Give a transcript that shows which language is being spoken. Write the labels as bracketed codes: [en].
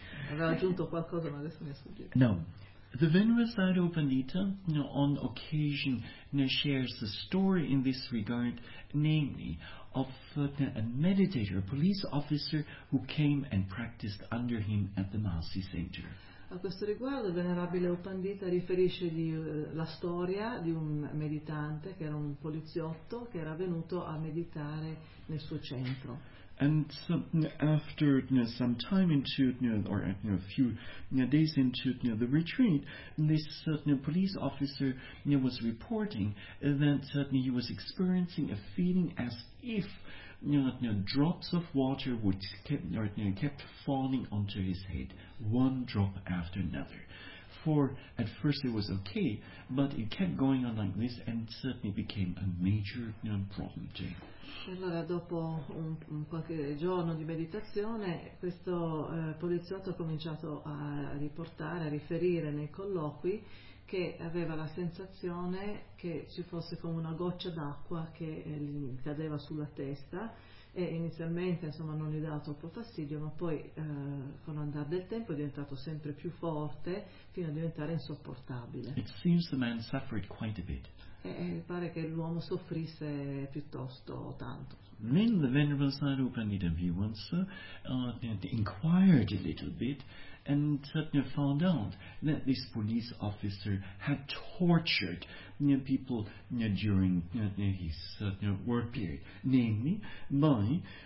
[it] Avevo aggiunto qualcosa, ma adesso mi è sfuggito. No. [en] The Venerable Sāryabhūtta, on occasion, shares a story in this regard, namely of a meditator, a police officer, who came and practiced under him at the Māsī Center. [it] A questo riguardo, Venerabile Upandita riferisce di la storia di un meditante che era un poliziotto che era venuto a meditare nel suo centro. [en] And so, after some time into days into the retreat, this police officer was reporting that he was experiencing a feeling as if drops of water kept falling onto his head, one drop after another. For at first it was okay, but it kept going on like this and certainly became a major problem to him. [it] Allora, dopo qualche giorno di meditazione, questo poliziotto ha cominciato a riferire nei colloqui che aveva la sensazione che ci fosse come una goccia d'acqua che gli cadeva sulla testa, e inizialmente insomma non gli ha dato troppo fastidio, ma poi con l'andare del tempo è diventato sempre più forte fino a diventare insopportabile. [en] It seems the man suffered quite a bit. [it] E pare che l'uomo soffrisse piuttosto tanto. [en] Then the Venerable Sadhu Pandita Vivansa inquired a little bit and suddenly found out that this police officer had tortured people during his work period, namely by,